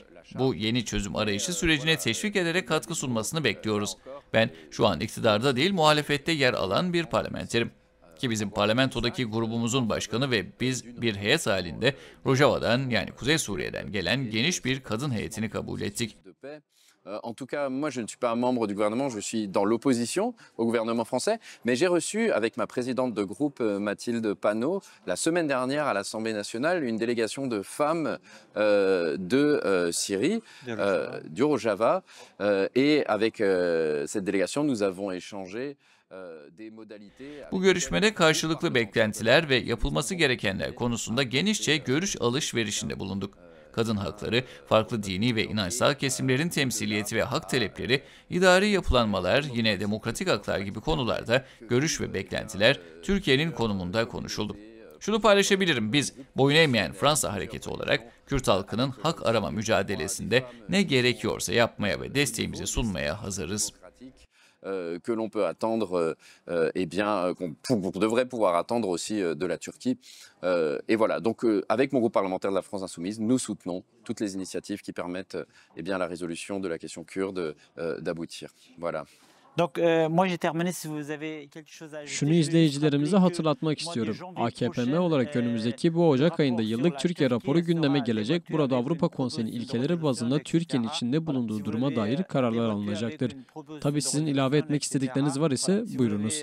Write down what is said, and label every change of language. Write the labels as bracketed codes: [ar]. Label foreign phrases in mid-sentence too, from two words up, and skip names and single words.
[tr] Bu yeni çözüm arayışı sürecine teşvik ederek katkı sunmasını bekliyoruz. Ben şu an iktidarda değil muhalefette yer alan bir parlamenterim. Ki bizim parlamentodaki grubumuzun başkanı ve biz bir heyet halinde Rojava'dan yani Kuzey Suriye'den gelen geniş bir kadın heyetini kabul ettik. [fr] En tout cas, moi, je ne suis pas un membre du gouvernement, je suis dans l'opposition au gouvernement français, mais j'ai reçu avec ma présidente de groupe, Mathilde Panot, la semaine dernière à l'Assemblée nationale, une délégation de femmes de Syrie, du Rojava, et avec cette délégation, nous avons échangé des modalités. [tr] Bu görüşmede karşılıklı beklentiler ve yapılması gerekenler konusunda genişçe görüş alışverişinde bulunduk. Kadın hakları, farklı dini ve inançsal kesimlerin temsiliyeti ve hak talepleri, idari yapılanmalar, yine demokratik haklar gibi konularda görüş ve beklentiler Türkiye'nin konumunda konuşuldu. Şunu paylaşabilirim, biz boyun eğmeyen Fransa hareketi olarak Kürt halkının hak arama mücadelesinde ne gerekiyorsa yapmaya ve desteğimizi sunmaya hazırız. [fr] Que l'on peut attendre, eh bien, qu'on devrait pouvoir attendre aussi de la Turquie. Et voilà, donc avec mon groupe parlementaire de la France Insoumise, nous soutenons toutes les initiatives qui permettent eh bien, la résolution de la question kurde d'aboutir. Voilà. [tr] Şunu izleyicilerimize hatırlatmak istiyorum. AKPM olarak önümüzdeki bu Ocak ayında yıllık Türkiye raporu gündeme gelecek. Burada Avrupa Konseyi'nin ilkeleri bazında Türkiye'nin içinde bulunduğu duruma dair kararlar alınacaktır. Tabii sizin ilave etmek istedikleriniz var ise buyurunuz.